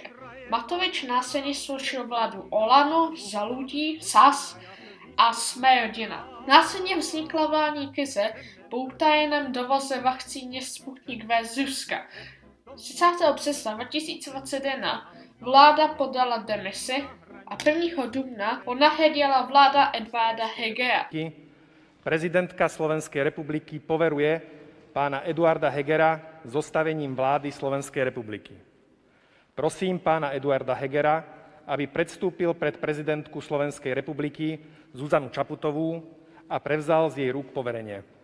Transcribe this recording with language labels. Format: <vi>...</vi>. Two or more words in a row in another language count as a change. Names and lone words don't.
<cs>Matovič následně složil vládu Olano, Za ľudí, SAS a Sme rodina. Následně vznikla vládní krize po utajeném dovoze vakcíny Sputnik V z Ruska. 30. března 2021 vláda podala demisi a 1. dubna ho nahradila vláda Eduarda Hegera.</cs> <sk>Prezidentka Slovenskej republiky poveruje pána Eduarda Hegera zostavením vlády Slovenskej republiky. Prosím pána Eduarda Hegera, aby predstúpil pred prezidentku Slovenskej republiky Zuzanu Čaputovú a prevzal z jej rúk poverenie.</sk>